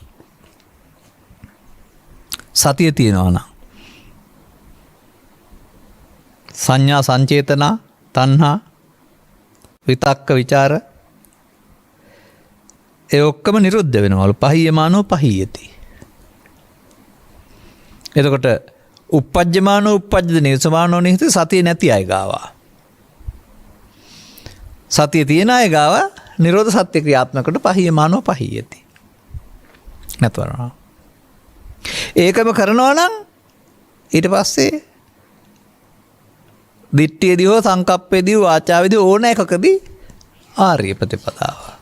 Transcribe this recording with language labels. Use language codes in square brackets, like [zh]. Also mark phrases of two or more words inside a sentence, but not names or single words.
[si] සතිය තියෙනවා නම් සංඥා සංචේතනා තණ්හා විතක්ක ਵਿਚාර ඒ ඔක්කොම නිරුද්ධ වෙනවලු. [pi] පහියමානෝ පහියති. [si] එතකොට [pi] uppajjamaano uppajjati නිසමානෝ නිහිත [si] සතිය නැති අය ගාවා. සතිය තියෙන අය ගාවා නිරෝධ සත්‍ය ක්‍රියාත්මකට [pi] පහියමානෝ පහියති. [si] නැතවරනවා. ඒකම කරනවා නම් ඊට පස්සේ දිට්ඨියදී හෝ සංකප්පේදී වාචාවේදී ඕන එකකදී ආර්ය ප්‍රතිපදාව.